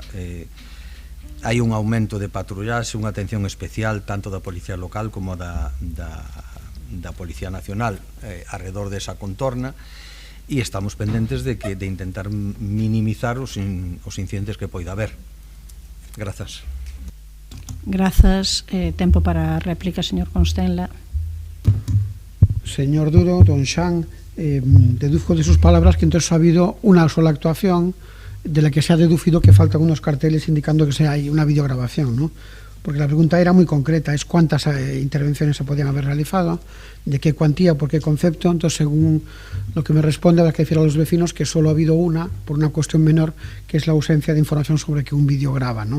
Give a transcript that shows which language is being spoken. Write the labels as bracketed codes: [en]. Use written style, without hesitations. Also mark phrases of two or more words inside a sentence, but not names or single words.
[gl] Hai un aumento de patrullaxe, unha atención especial tanto da Policía Local como da Policía Nacional alrededor desa contorna, e estamos pendentes de intentar minimizar os incidentes que poida haber. Grazas. Grazas. Tempo para a réplica, señor Constenla. [es] Señor Duro, don Xan, deduzco de sus palabras que entonces ha habido una sola actuación de la que se ha deducido que faltan unos carteles indicando que hay una videograbación, ¿no? Porque la pregunta era muy concreta, es cuántas intervenciones se podían haber realizado, de qué cuantía, por qué concepto. Entonces, según lo que me responde, habrá que decir a los vecinos que solo ha habido una, por una cuestión menor, que es la ausencia de información sobre que un vídeo graba, ¿no?